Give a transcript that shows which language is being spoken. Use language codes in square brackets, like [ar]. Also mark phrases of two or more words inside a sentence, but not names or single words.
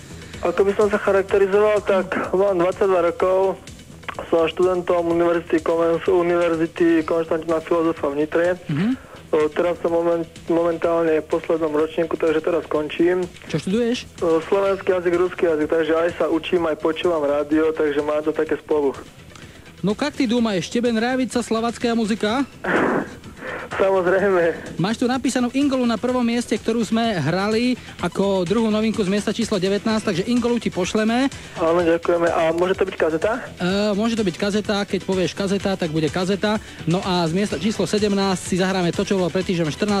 [sk] Ako by som sa charakterizoval, tak mám 22 rokov, som študentom Univerzity Konštantína Filozofa v Nitre. Teraz som momentálne v poslednom ročníku, takže teraz končím. Čo študuješ? Slovenský jazyk, ruský jazyk, takže aj sa učím, aj počúvam rádio, takže má to také spolu. [ru] No как ty думаешь, тебе нравится словацкая muzika? [sk] Samozrejme. Máš tu napísanú Ingolu na prvom mieste, ktorú sme hrali ako druhú novinku z miesta číslo 19, takže Ingolu ti pošleme. Áno, ďakujeme. A môže to byť kazeta? Môže to byť kazeta, keď povieš kazeta, tak bude kazeta. No a z miesta číslo 17 si zahráme to, čo bolo pred týždňom 14.